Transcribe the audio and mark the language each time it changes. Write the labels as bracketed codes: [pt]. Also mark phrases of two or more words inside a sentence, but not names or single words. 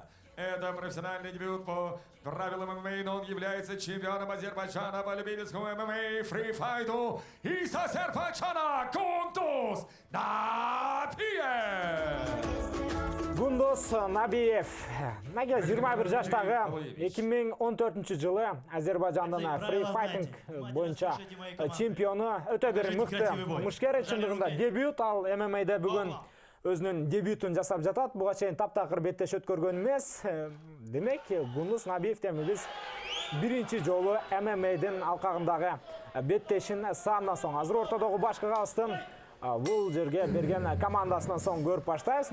[ru] Это профессиональный дебют по правилам ММА, но он является чемпионом Азербайджана по любительскому ММА фрифайту из Азербайджана Гундуз Набиев. [ky] Гундуз Набиев. Нага 21 жаштагы 2014 жылы Азербайджандын [en] free fighting [ky] боюнча чемпиону. Өтө бир мыкты мушкер чындыгында дебют, ал ММА'да бүгүн өзүнүн дебютун жасап жатат. Буга чейин таптакыр беттеш өткөргөн эмес. Демек, Гундуз Набиевден биз биринчи жолу ММА'дын алкагындагы беттешин саандан соң азыр ортодогу башкы калыстын бул жерге берген командасынан соң көрүп баштайбыз.